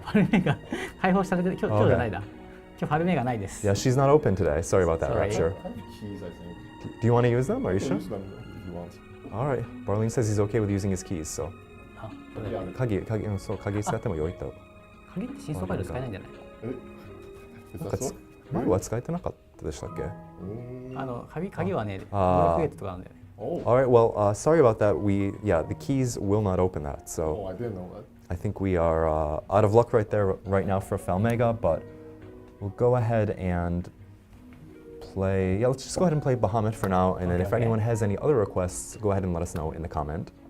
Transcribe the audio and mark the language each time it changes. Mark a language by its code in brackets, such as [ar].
[ja] ファルメガ解放されてる。今日じゃないだ。今日ファルメガないです。 [en] Yeah, she's not open today. Sorry about that, Rapture. Keys, I think. Do you want to use them? Are you sure? Use them if you want. All right. Barlene says he's okay with using his keys, so. [ja] 鍵使ってもよいと。鍵って真相回路使えないんじゃない？前は使えてなかったでしたっけ？鍵はね、ブレイクとかなんだよね。 [en] All right, well, sorry about that. The keys will not open that. So. Oh, I didn't know that. I think we are out of luck right now for Falmega, but we'll go ahead and play. Yeah, let's just go ahead and play Bahamut for now, and then if anyone has any other requests, go ahead and let us know in the comment.